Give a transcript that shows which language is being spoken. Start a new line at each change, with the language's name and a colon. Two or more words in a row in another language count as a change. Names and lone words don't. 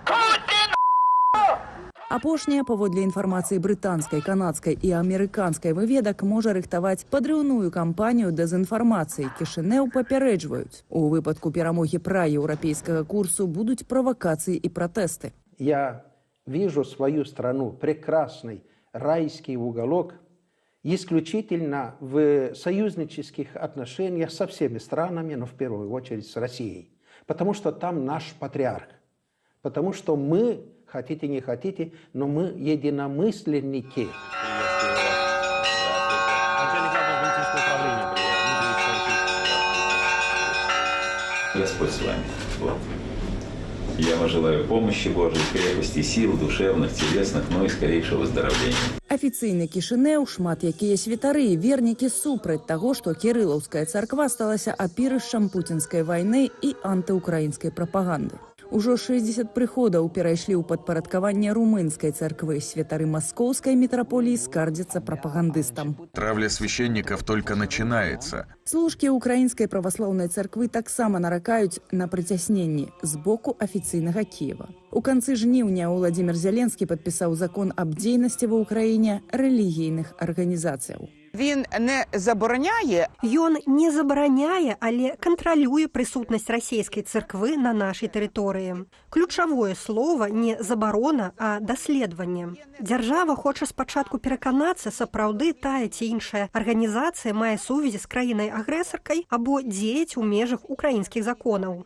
Belarusian: Апошняя, паводле інфармацыі брытанскай, канадскай і амерыканскай выведак, можа рыхтаваць падрыўную кампанію дэзінфармацыі. Кішынеў папярэджваюць. У выпадку перамогі праеўрапейскага курсу будуць правакацыі і пратэсты.
Russian: Я вижу свою страну прекрасный райский уголок исключительно в союзнических отношениях со всеми странами, но в первую очередь с Россией. Потому что там наш патриарх. Потому что мы, хотите не хотите, но мы единомысленники. Господь с вами. Вот. Я вам желаю помощи Божией, крепости, сил душевных, телесных, но и скорейшего выздоровления.
Belarusian: Афіцыйны Кішынеў, шмат якія святары і вернікі супраць таго, што кірылаўская царква сталася апірышчам пуцінскай вайны і антыукраінскай прапаганды. Ужо 60 прыходаў перайшлі ў падпарадкаванне румынскай царквы. Святары маскоўскай мітраполіі скардзяцца прапагандыстам.
Russian: Травля священников только начинается.
Belarusian: Служкі украінскай праваслаўнай царквы таксама наракаюць на прыцясненні з боку афіцыйнага Кіева. У канцы жніўня Уладзімір Зеленскі падпісаў закон аб дзейнасці ва ўкраіне рэлігійных арганізацыяў.
Ukrainian: Він не забороняє.
Belarusian: Ён не забараняе, але кантралюе прысутнасць расійскай царквы на нашай тэрыторыі. Ключавое слово не забарона, а даследаванне. Дзяржава хоча спачатку пераканацца, сапраўды тая ці іншая арганізацыя мае сувязі з краінай-агрэсаркай або дзеяць у межах украінскіх законаў.